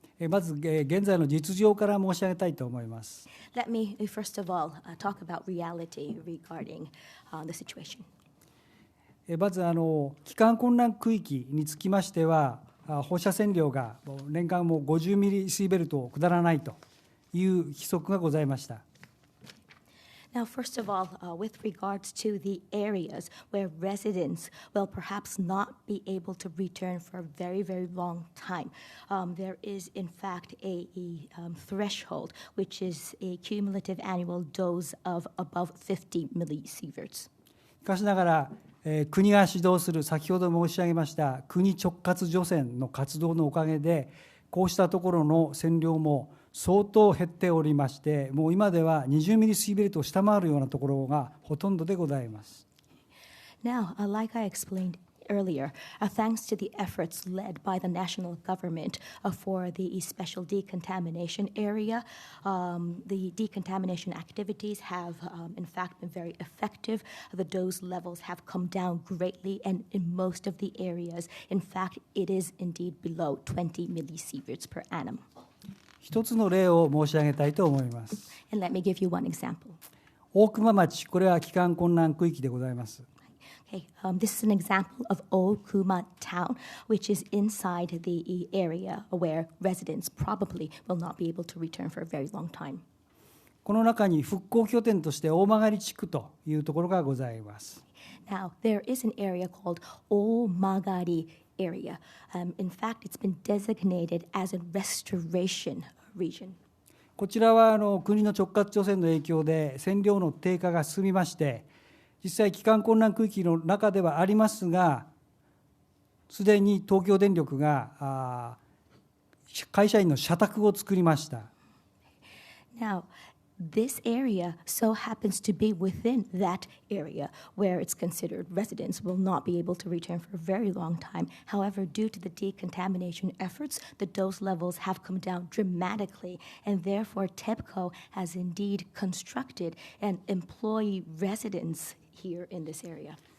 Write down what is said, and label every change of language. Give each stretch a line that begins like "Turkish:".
Japanese: まず現在の実情から申し上げたいと思います。
English: Let me first of all talk about reality regarding the situation.
Japanese: まず帰還困難区域につきましては、放射線量が年間も50ミリシーベルトを下らないという規則がございました。
English: Now, first of all, with regards to the areas where residents will perhaps not be able to return for a very, very long time, there is, in fact, a threshold, which is a cumulative annual dose of above 50 millisieverts.
Japanese: しかしながら、国が指導する先ほど申し上げました国直轄除染の活動のおかげで、こうしたところの線量も相当減っておりまして、もう今では20ミリシーベルトを下回るようなところがほとんどでございます。
English: Now, like I explained earlier, thanks to the efforts led by the national government for the special decontamination area, the decontamination activities have, in fact, been very effective. The dose levels have come down greatly, and in most of the areas, in fact, it is indeed below 20 millisieverts per annum.
Japanese: 一つの例を申し上げたいと思います。
English: And let me give you one example.
Japanese: 大熊町、これは帰還困難区域でございます。
English: Okay, this is an example of Okuma Town, which is inside the area where residents probably will not be able to return for a very long time.
Japanese: この中に復興拠点として大曲地区というところがございます。
English: Now, there is an area called Omagari area. In fact, it's been designated as a restoration region.
Japanese: こちらは国の直轄除染の影響で線量の低下が進みまして、実際帰還困難区域の中ではありますが、すでに東京電力が会社員の社宅を作りました。
English: Now, this area so happens to be within that area where it's considered residents will not be able to return for a very long time. However, due to the decontamination efforts, the dose levels have come down dramatically, and therefore TEPCO has indeed constructed an employee residence here in this area.